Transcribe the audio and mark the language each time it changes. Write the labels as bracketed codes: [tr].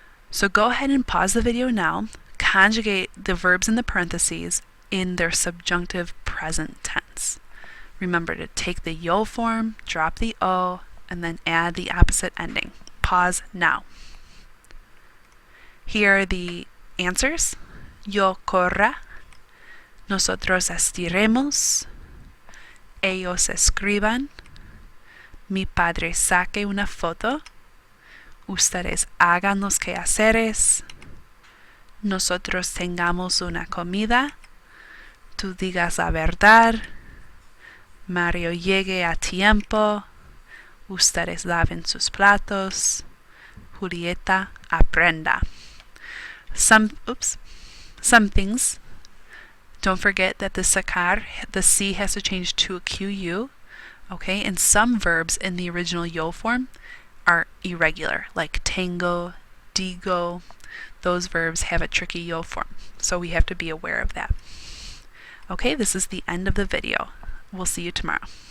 [en] So go ahead and pause the video now. Conjugate the verbs in the parentheses in their subjunctive present tense. Remember to take the yo form, drop the O, and then add the opposite ending. Pause now. Here are the answers. [es] Yo corra, nosotros estiremos, ellos escriban, mi padre saque una foto, ustedes hagan los quehaceres, nosotros tengamos una comida, tú digas la verdad, Mario llegue a tiempo, ustedes laven sus platos, Julieta aprenda. [en] Some things, don't forget that the sacar, the C has to change to a QU, okay? And some verbs in the original yo form are irregular, like tengo, digo. Those verbs have a tricky yo form, so we have to be aware of that. Okay, this is the end of the video. We'll see you tomorrow.